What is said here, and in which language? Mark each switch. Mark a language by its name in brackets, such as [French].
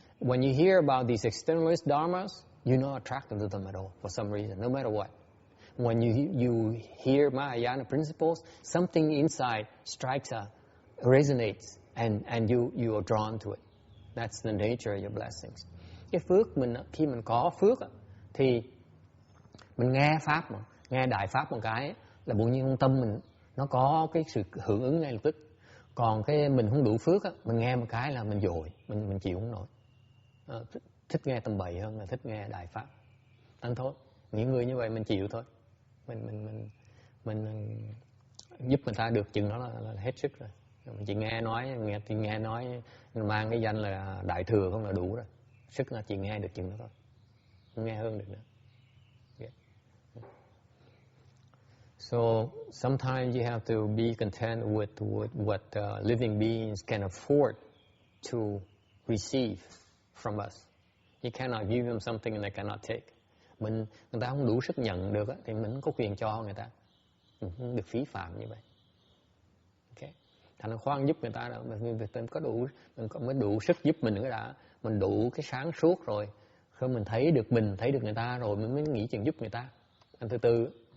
[English] When you hear about these externalist dharmas, you're not attracted to them at all for some reason, no matter what. When you hear Mahayana principles, something inside strikes resonates, and you are drawn to it. That's the nature of your blessings. [Vietnamese] Cái phước mình, khi mình có phước thì mình nghe pháp mà, nghe đại pháp một cái là bỗng nhiên trong tâm mình nó có cái sự hưởng ứng ngay lập tức. Còn cái mình không đủ phước mình nghe một cái là mình dội, mình chịu không nổi. Thích nghe tầm bậy hơn là thích nghe đại pháp. Anh thôi, những người như vậy mình chịu thôi. Mình giúp người ta được chừng đó là hết sức rồi. Mình chỉ nghe nói mang cái danh là đại thừa không là đủ rồi. Sức là chỉ nghe được chừng đó thôi, không nghe hơn được nữa. [English] Yeah. So sometimes you have to be content with what living beings can afford to receive from us. You cannot give them something and they cannot take. [Vietnamese] Người ta không đủ sức nhận được thì mình không có quyền cho người ta. Mình không được phí phạm như vậy. Okay. Thành ra khoan giúp người ta đâu, mình mới đủ sức giúp mình nữa đã. Mình đủ cái sáng suốt rồi, khi mình thấy được người ta rồi mình mới nghĩ chuyện giúp người ta. Thành từ từ.